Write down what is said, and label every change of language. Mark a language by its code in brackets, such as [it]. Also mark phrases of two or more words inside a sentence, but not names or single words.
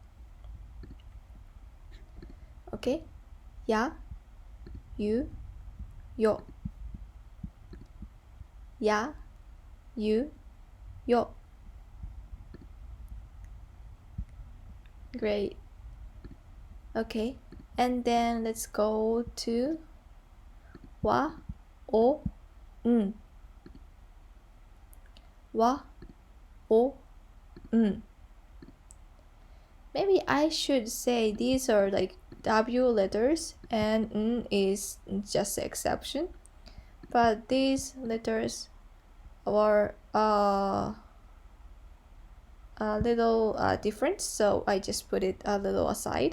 [en] Okay? Ya, you, yo. Ya, you, yo. Great. Okay, and then let's go to wa, o, n. Wa, o, n. Maybe I should say these are like W letters and N is just the exception. But these letters are a little different, so I just put it a little aside.